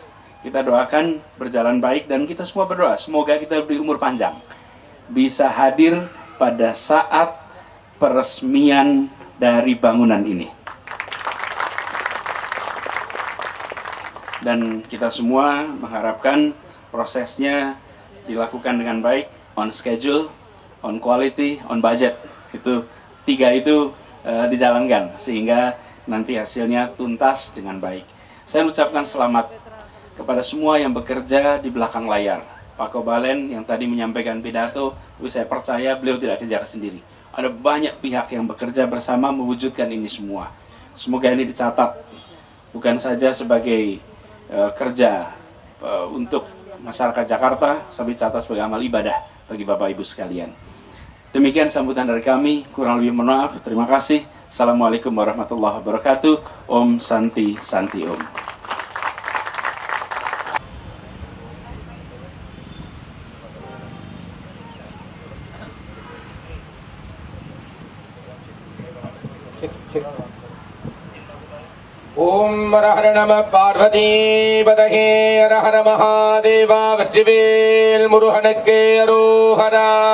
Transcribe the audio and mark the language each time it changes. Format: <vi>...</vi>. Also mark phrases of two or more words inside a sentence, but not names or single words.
<id>Kita doakan berjalan baik dan kita semua berdoa, semoga kita diberi umur panjang. Bisa hadir pada saat peresmian dari bangunan ini. Dan kita semua mengharapkan prosesnya dilakukan dengan baik,</id> <en>on schedule, on quality, on budget.</en> <id>Itu tiga itu dijalankan sehingga nanti hasilnya tuntas dengan baik. Saya ucapkan selamat kepada semua yang bekerja di belakang layar. Pak Kobalen yang tadi menyampaikan pidato, tapi saya percaya beliau tidak kejar sendiri. Ada banyak pihak yang bekerja bersama mewujudkan ini semua. Semoga ini dicatat, bukan saja sebagai kerja untuk masyarakat Jakarta, tapi catat sebagai amal ibadah bagi Bapak Ibu sekalian. Demikian sambutan dari kami, kurang lebih mohon maaf. Terima kasih.</id> <ar>السلام عليكم ورحمة الله وبركاته.</ar> <sa>Om Santi Santi Om. ओम हर हर नमः पार्वती पतये हर हर महादेवा</sa> <ta>வஜ்ரவேல் முருகனுக்கு அரோகரா</ta>